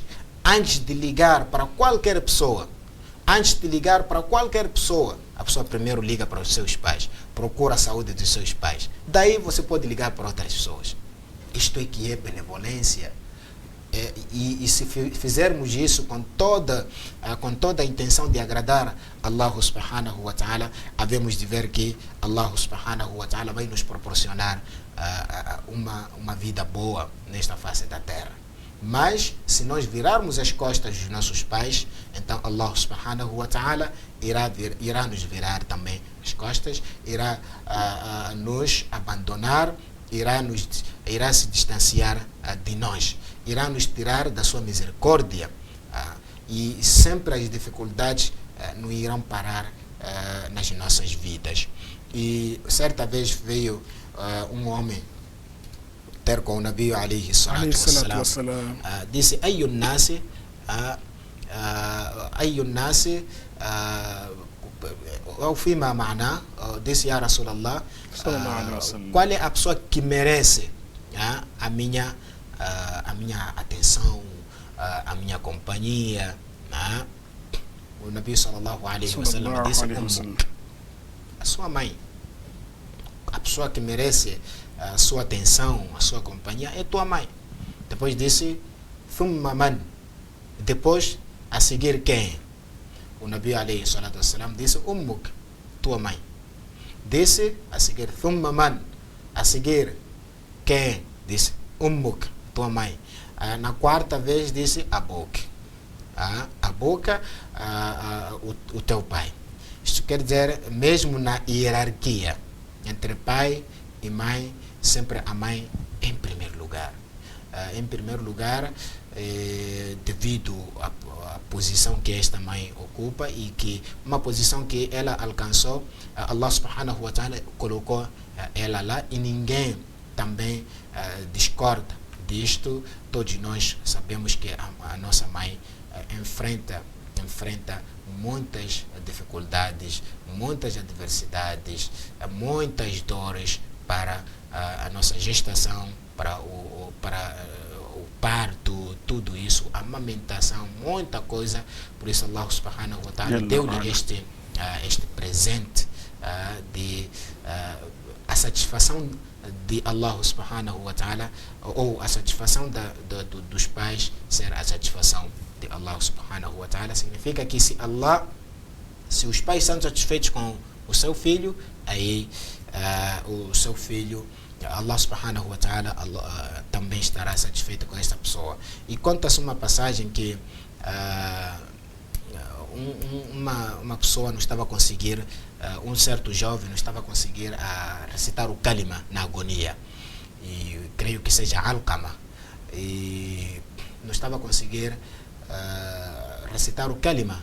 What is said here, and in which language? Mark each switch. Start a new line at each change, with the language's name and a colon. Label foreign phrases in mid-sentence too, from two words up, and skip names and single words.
Portuguese: Antes de ligar para qualquer pessoa, a pessoa primeiro liga para os seus pais, procura a saúde dos seus pais. Daí você pode ligar para outras pessoas. Isto é que é benevolência. E se fizermos isso com toda a intenção de agradar
Arabic: Allah subhanahu wa ta'ala,
Portuguese: havemos de ver que
Arabic: Allah subhanahu wa ta'ala
Portuguese: vai nos proporcionar uma vida boa nesta face da terra. Mas se nós virarmos as costas dos nossos pais, então
Arabic: Allah subhanahu wa ta'ala
Portuguese: irá nos virar também as costas, irá nos abandonar, irá se distanciar de nós, irá nos tirar da sua misericórdia, e sempre as dificuldades não irão parar nas nossas vidas. E certa vez veio um homem ter com o
Arabic: Nabi alayhi salatu wassalam,
Portuguese: disse:
Arabic: ayyun nasi
Portuguese: ou fima ma'na, disse:
Arabic: ya Rasulallah,
Portuguese: qual é a pessoa que merece a minha atenção, a minha companhia? O
Arabic: Nabi sallallahu alayhi wa sallam
Portuguese: disse: a sua mãe. A pessoa que merece a sua atenção, a sua companhia é tua mãe. Depois disse:
Arabic: thumma man.
Portuguese: Depois, a seguir quem? O
Arabic: Nabi alayhi salatu wassalam
Portuguese: disse: ummuk, tua mãe. Disse a seguir:
Arabic: thumma man.
Portuguese: A seguir quem? Disse: ummuk, tua mãe. Na quarta vez disse: abuk. A boca, o teu pai. Isto quer dizer, mesmo na hierarquia entre pai e mãe, sempre a mãe em primeiro lugar. Em primeiro lugar, devido à posição que esta mãe ocupa, e que uma posição que ela alcançou,
Arabic: Allah subhanahu wa ta'ala
Portuguese: colocou ela lá, e ninguém também discorda disto. Todos nós sabemos que a nossa mãe enfrenta muitas dificuldades, muitas adversidades, muitas dores para a nossa gestação, para o parto, tudo isso, a amamentação, muita coisa. Por isso
Arabic: Allah subhanahu wa ta'ala
Portuguese: deu-lhe este presente de a satisfação de
Arabic: Allah subhanahu wa ta'ala,
Portuguese: ou a satisfação dos pais ser a satisfação de
Arabic: Allah subhanahu wa ta'ala.
Portuguese: Significa que se os pais são satisfeitos com o seu filho, aí o seu filho,
Arabic: Allah subhanahu wa ta'ala,
Portuguese: também estará satisfeito com esta pessoa. E conta-se uma passagem que uma pessoa não estava a conseguir, um certo jovem não estava a conseguir recitar o kalima na agonia, e creio que seja Alqama, e não estava a conseguir recitar o kalima.